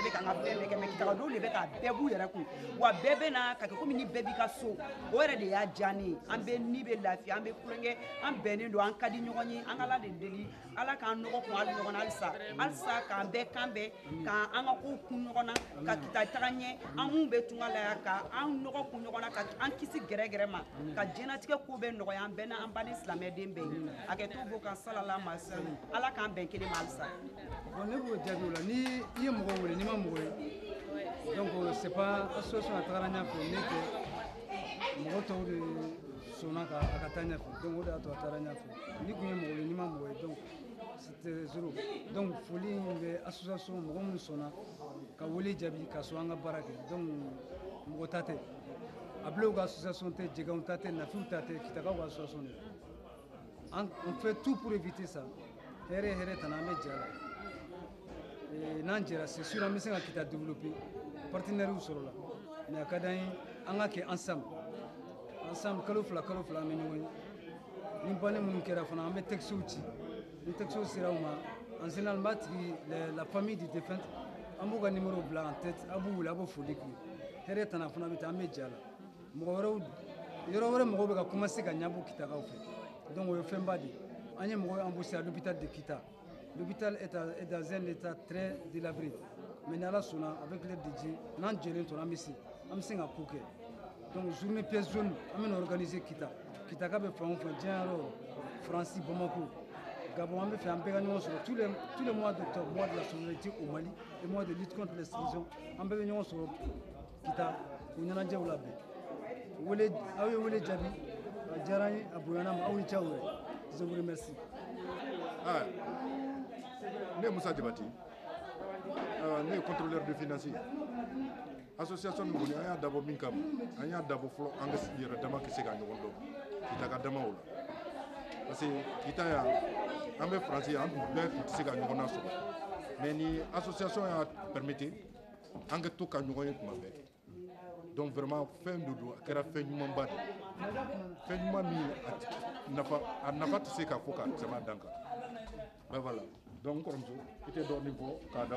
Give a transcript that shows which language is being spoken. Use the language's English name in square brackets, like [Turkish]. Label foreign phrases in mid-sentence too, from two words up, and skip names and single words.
[Bambara] bɛ k'an ka fɛn bɛɛ kɛ mais kitakadenw de bɛ ka bɛɛ b'u yɛrɛ kun wa bɛɛ bɛ na ka kɛ komi ni bɛɛ b'i ka so o yɛrɛ de y'a diya ne ye an bɛ ni bɛ lafiya an bɛ kulonkɛ an bɛnnen don an ka di ɲɔgɔn ye an ka ala de deli ala k'an nɔgɔ kun hali ɲɔgɔn na halisa k'an bɛɛ kan bɛɛ k'an ka kow kun ɲɔgɔn na ka kita taga ɲɛ an mun bɛ tunga la yan ka an nɔgɔ kun ɲɔgɔn na ka an kisi gɛrɛgɛrɛ ma ka jɛnatigɛ ko bɛɛ nɔgɔya an bɛɛ na an ba ni silamɛden bɛɛ ye a kɛ to bɔ kan salala ma sali ala k'an bɛn kelen ma halisa bon ne b'o jaabi o la ni i ye mɔgɔ wele n'i ma mɔgɔ ye donc [French] c'est pas association [Bambara] a tagara ɲɛfɛ ne tɛ mɔgɔ tɔw de sɔnna ka a ka taa ɲɛfɛ donc o de y'a to a taara ɲɛfɛ ni kun ye mɔgɔ ye n'i ma mɔgɔ ye donc [French] c'était zéro [Bambara] donc foli in bɛ association mɔgɔ minnu sɔnna ka wele jaabi ka sɔn an ka baara kɛ donc mɔgɔ ta tɛ abilew ka association tɛ jɛgɛw ta tɛ nafiw ta tɛ kitakaw ka association de [French] on fait tout pour éviter ça [Bambara] hɛrɛ hɛrɛ tana an bɛ jɛ a la n'an jɛra [French] c'est sûr [Bambara] an bɛ se ka kita développer partenaires sɔrɔla mais a ka d'an ye an ka kɛ ensemble kalo fila an bɛ ɲɔgɔn ye ni banni minnu kɛra fana an bɛ textew ci ni textew sera u ma [French] en général [Bambara] n b'a tigi la [French] famille du défunt [Bambara] an b'u ka numéro bila [French] en tête [Bambara] a b'u wele a b'o foli k'u ye hɛrɛ tana fana bɛ ten an bɛ jɛ a la mɔgɔ wɛrɛw yɔrɔ wɛrɛ mɔgɔw bɛ ka commencer ka ɲabɔ kitakaw fɛ donc o ye fɛnba de ye an ye mɔgɔw embauché [French] à l'hôpital de Kita. L'hôpital est dans un état très délabré mais [Bambara] ni ala sɔnna [French] avec l'aide de Dieu [Bambara] n'an jɛlen tora an bɛ se ka ko kɛ donc [French] journée pièce jaune [Bambara] an bɛna organiser kitaka bɛ fan o fan diɲɛ yɔrɔ Faransi Bamako Gabon an bɛ fɛ an bɛɛ ka ɲɔgɔn sɔrɔ [French] tous les mois d'octobre mois de la solidarité au Mali et mois de lutte contre l'exclusion [Bambara] an bɛɛ bɛ ɲɔgɔn sɔrɔ Kita o ɲɛnajɛw labɛn wele aw ye wele jaabi a diyara an ye a bonyana ma aw ni ce aw yɛrɛ [French] je vous remercie. [Bambara] Ne Moussa Djabati ne ye [French] contrôleur de financier [Bambara] association min kɔni an y'a dabɔ min kama an y'a dabɔ fɔlɔ an ka yɛrɛ dama ka se ka ɲɔgɔn dɔn kitaka damaw la [French] parce que [Bambara] kita yan an bɛ faransi an bɛɛ tun tɛ se ka ɲɔgɔn na sɔrɔ mais ni association y'a permettre an ka to ka ɲɔgɔn ye tuma bɛɛ donc vraiment fɛn dɔ don a kɛra fɛn ɲumanba de fɛn ɲuman min a nafa tɛ se ka fɔ ka tɛmɛ a dan kan [French] ben voilà [Bambara] donc n kɔrɔmuso i tɛ dɔɔnin fɔ k'a da o